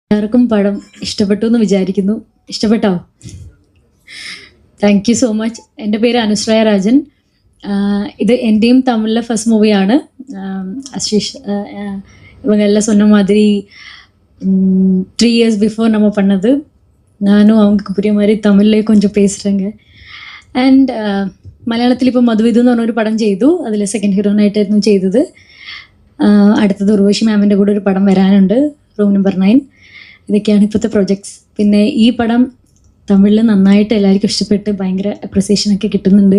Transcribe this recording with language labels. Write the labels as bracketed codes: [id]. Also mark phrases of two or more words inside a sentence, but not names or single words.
[ml] എല്ലാവർക്കും പടം ഇഷ്ടപ്പെട്ടു എന്ന് വിചാരിക്കുന്നു. ഇഷ്ടപ്പെട്ടോ? [en] thank you so much. [ml] എൻ്റെ പേര് അനുശ്രയ രാജൻ. ഇത് എൻ്റെയും തമിഴിലെ [en] first movie. [ta] அஸ்விஷ் இவங்க எல்லாம் சொன்ன மாதிரி 3 [en] years before [ta] நம்ம பண்ணது. நானும் அவங்களுக்கு புரிய மாதிரி தமிழ்லேயே கொஞ்சம் பேசுகிறேங்க. [ml] ആൻഡ് മലയാളത്തിൽ ഇപ്പോൾ മധുവിധു എന്ന് പറഞ്ഞൊരു പടം ചെയ്തു. അതിൽ [en] second heroine [ml] ചെയ്തത്. അടുത്തത് ഉർവശി മാമിൻ്റെ കൂടെ ഒരു പടം വരാനുണ്ട്, റൂം നമ്പർ 9. ഇതൊക്കെയാണ് ഇപ്പോഴത്തെ പ്രൊജക്ട്സ്. പിന്നെ ഈ പടം തമിഴിൽ നന്നായിട്ട് എല്ലാവർക്കും ഇഷ്ടപ്പെട്ട് ഭയങ്കര അപ്രിസിയേഷനൊക്കെ കിട്ടുന്നുണ്ട്.